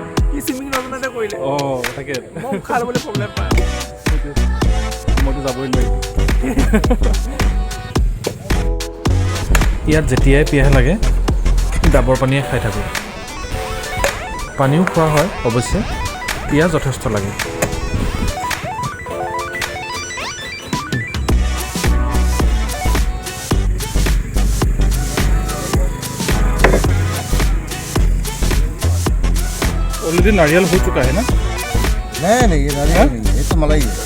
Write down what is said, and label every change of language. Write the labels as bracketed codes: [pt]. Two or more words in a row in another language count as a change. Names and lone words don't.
[as] তাকে মইতো যাবই নোৱাৰিম। ইয়াত যেতিয়াই পিয়াহ লাগে ডাবৰ পানীয়ে খাই থাকোঁ। পানীও খোৱা হয় অৱশ্যে, পিয়াহ যথেষ্ট লাগে। [hi] ऑलरेडी नारियल हो चुका है ना? नहीं ये नारियल नहीं है, ये तो मलाई है।